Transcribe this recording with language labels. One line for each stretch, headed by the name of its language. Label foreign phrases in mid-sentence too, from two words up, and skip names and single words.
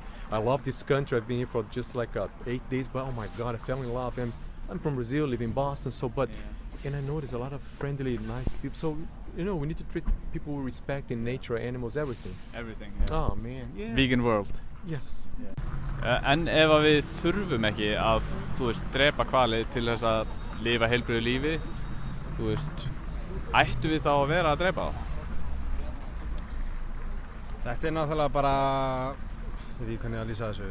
English: I love this country. I've been here for just like 8 days. But oh my God, I fell in love. And I'm from Brazil, live in Boston. So, and I know there's a lot of friendly, nice people. So, you know, we need to treat people with respect in nature, animals, everything. Everything. Oh man. Yeah. Vegan world. Yes.
Icelandic: En ef að við þurfum ekki að, þú veist, drepa hvali til þess að lifa heilbrigðu lífi, þú veist, ættu við þá að vera að drepa þá? Þetta náttúrulega bara, veit ég hvernig að lýsa þessu.